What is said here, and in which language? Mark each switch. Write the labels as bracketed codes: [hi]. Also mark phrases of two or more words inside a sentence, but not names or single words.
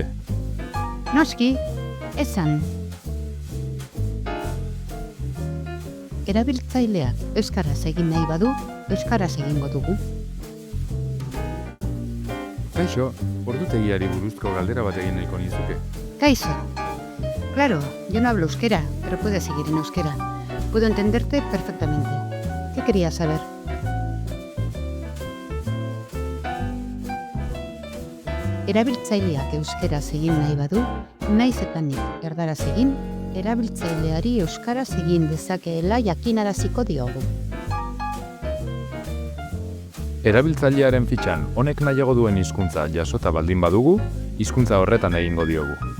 [eu] Noski, esan. Erabiltzaileak euskaraz egin nahi badu, euskaraz egingo dugu. Kaixo, ordutegiari buruzko galdera bat egin nahiko nizuke. Kaixo. [es] Claro, yo no hablo euskera, pero puedes seguir en euskera. Puedo entenderte perfectamente. ¿Qué querías saber? [eu] Erabiltzaileak euskaraz egin nahi badu, naiz eta nik erdaraz egin, erabiltzaileari euskaraz egin dezakeela jakinaraziko diogu. Erabiltzailearen fitxan honek nahiago duen hizkuntza jasota baldin badugu, hizkuntza horretan egingo diogu.